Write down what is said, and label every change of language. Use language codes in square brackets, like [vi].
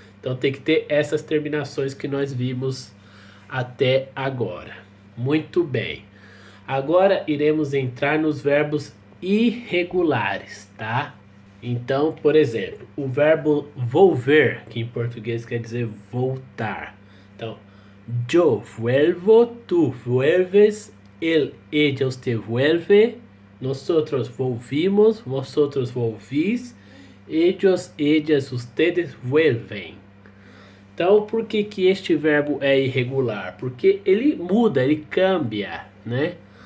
[pt] Então tem que ter essas terminações que nós vimos até agora. Muito bem. Agora iremos entrar nos verbos irregulares, tá? Então, por exemplo, o verbo volver, que em português quer dizer voltar. [es] Então, yo vuelvo, tu vuelves, ella, usted vuelve, nosotros volvimos, vosotros volvís, ellos, ellas, ustedes vuelven. [pt] Então, por que que este verbo é irregular? Porque ele muda, ele cambia, né?